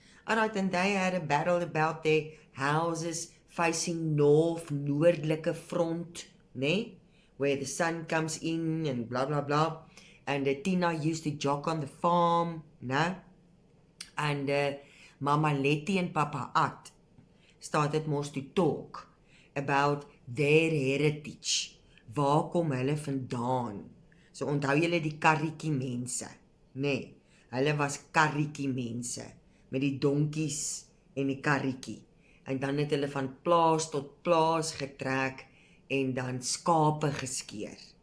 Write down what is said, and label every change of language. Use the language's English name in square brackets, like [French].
[English] Alright, and they had a battle about their houses facing north, [Afrikaans] noordelike front, [English] where the sun comes in and blah, blah, blah. And Tina used to jog on the farm, and Mama Letty and Papa At started most to talk about their heritage. [Afrikaans] Waar kom hulle vandaan? So onthou julle die karretjie mense, Hulle was karretjie mense met die donkies en die karretjie. En dan het hulle van plaas tot plaas getrek en dan skape geskeer.